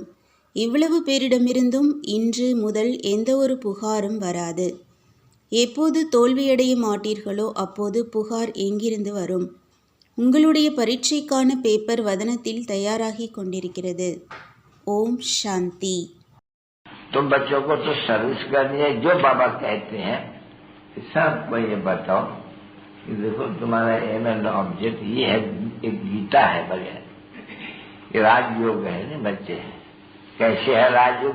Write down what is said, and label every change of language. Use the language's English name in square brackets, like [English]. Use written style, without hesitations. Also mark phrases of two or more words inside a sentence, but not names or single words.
[Tamil] இவ்வளவு பேரிடமிருந்தும் இன்று முதல் எந்த ஒரு புகாரும் வராது. எப்போது தோல்வியடைய மாட்டீர்களோ அப்போது புகார் எங்கிருந்து வரும்? உங்களுடைய பரீட்சைக்கான பேப்பர் வதனத்தில் தயாராகி கொண்டிருக்கிறது. ஓம் சாந்தி. [Hindi] तुम बच्चों को तो सर्विस करनी है, जो बाबा कहते हैं सबको ये बताओ कि देखो तुम्हारा [English] aim and object [Hindi] ये है, एक गीता है बगैर, ये राजयोग है ना बच्चे। कैसे है राजयोग?